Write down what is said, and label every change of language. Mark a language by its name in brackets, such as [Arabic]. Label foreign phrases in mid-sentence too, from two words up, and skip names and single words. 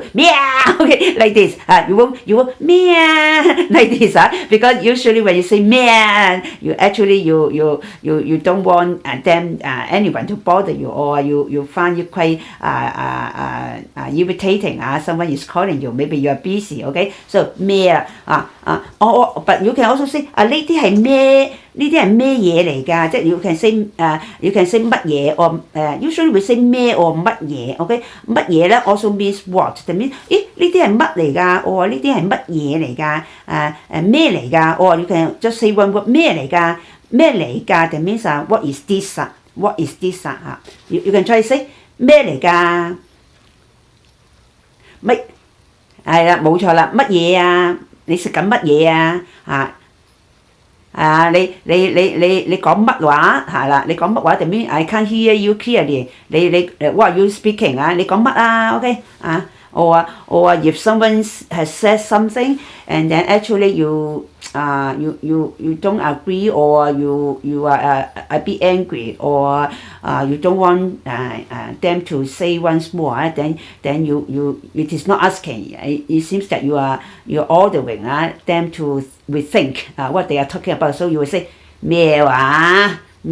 [English] 咩 okay like this you won't 咩 like this because usually when you say 咩 you actually you don't want anyone to bother you or you find it quite irritating someone is calling you maybe you are busy okay so 咩but you can also say [Cantonese] 呢啲係咩嘢嚟㗎即係 [English] you can say 乜嘢 or usually we say 咩 or 乜嘢 okay [Cantonese] 乜嘢咧 [English] also means what that means [Cantonese] 呢啲係乜嚟㗎 [English] or [Cantonese] 呢啲係乜嘢嚟㗎咩嚟㗎 [English] or you can just say one word [Cantonese] 咩嚟㗎 [English] that means what is this what is this you can try to say [Cantonese] 咩嚟㗎乜係啦冇錯啦乜嘢你食緊乜嘢你講乜話係啦你講乜話 [English] that means I can't hear you clearly 你 what are you speaking [Cantonese] 你講乜 [English] okay or if someone has said something and then actually you don't agree or you are a bit angry or you don't want them to say once more then you it is not asking it seems that you're ordering them to rethink what they are talking about so you will say [Cantonese] 咩話